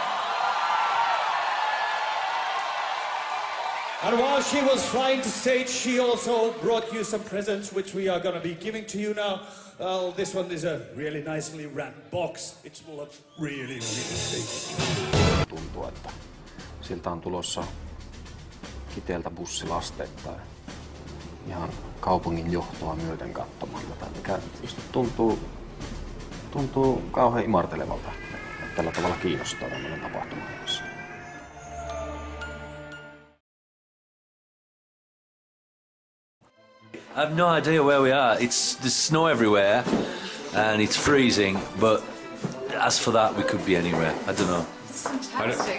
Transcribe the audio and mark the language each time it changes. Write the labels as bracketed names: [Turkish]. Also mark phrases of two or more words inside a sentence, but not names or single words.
[English] And while she was flying to stage, she also brought you some presents, which we are going to be giving to you now. This one is a really nicely wrapped box. It's really big. [Finnish] Tuntuu, että siltä on tulossa Kiteeltä bussilasteittain ihan kaupungin johtoa myöten katsomaan tätä, mikä tuntuu kauhean imartelevalta, että tällä tavalla kiinnostaa tämmöinen tapahtuma. [English] I have no idea where we are. There's snow everywhere and it's freezing, but as for that, we could be anywhere. I don't know. Fantastic.